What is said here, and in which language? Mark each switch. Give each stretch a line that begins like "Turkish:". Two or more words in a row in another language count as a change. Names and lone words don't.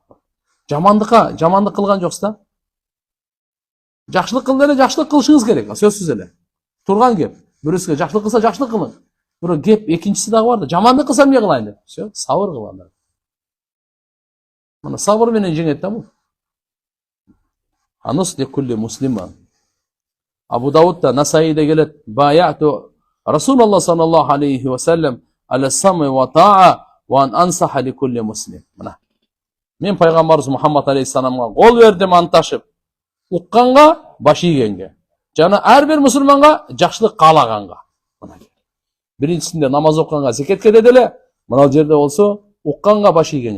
Kyrgyz: Жамандык кылган жоксуз да. Жакшылык кыл деле, жакшылык кылышыңыз керек, сөзсүз эле. Турган кеп. Бирөөсүгө жакшылык кылса жакшылык кылың. Бирок кеп экинчиси дагы бар да, жамандык кылсам эмне кылайын деп. Всё, сабыр кылган. Мына сабыр менен жеңет да бул.
Arabic: النصح لكل مسلمة.
Kyrgyz: Абу Даудда, Насаиде келет,
Arabic: بايعت رسول الله صلى الله عليه وسلم على السمع والطاعة وأن أنصح لكل مسلم.
Kyrgyz: Мына. Мен пайгамбарыбыз Мухаммад алейхиссаламга кол бердим анташып, укканга, баш ийгенге. Жана ар бир мусулманга жакшылык каалаганга. Мына. Биринчисинде намаз окуганга, зекетке деделе, мына жерде болсо укканга, баш ийгенге.